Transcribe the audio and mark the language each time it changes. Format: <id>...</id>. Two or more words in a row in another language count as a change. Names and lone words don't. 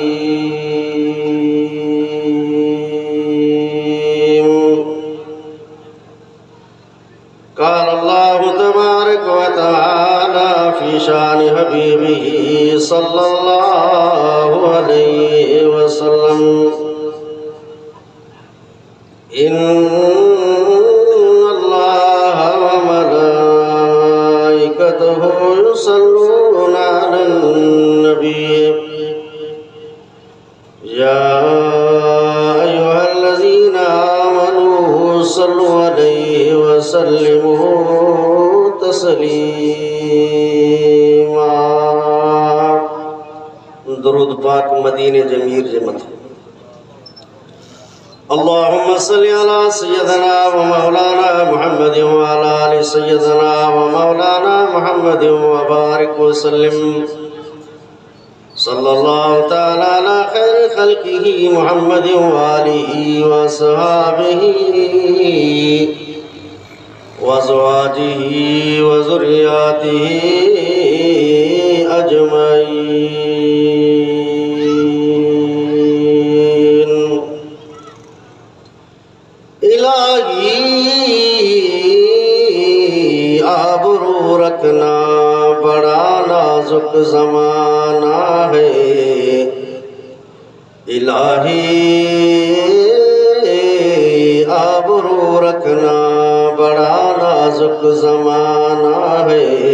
<ar>قال الله تبارك وتعالى في شأن حبيبه صلى الله عليه وسلم إن الله وملائكته يصلون على النبي يا أيها الذين آمنوا صلوا عليه وسلموا تسليما.</ar> <pa>درود پاک مدینے جمیر جے متھے.</pa> <ar>اللهم صل على سيدنا ومولانا محمد و على آل سيدنا ومولانا محمد وبارك وسلم صلى الله تعالى على خير خلقه محمد وآله وأصحابه وأزواجه وذرياته أجمعين.</ar> <ur>الٰہی آبرو رکھنا بڑا نازک زمانہ ہے. الٰہی آبرو رکھنا بڑا نازک زمانہ ہے.</ur>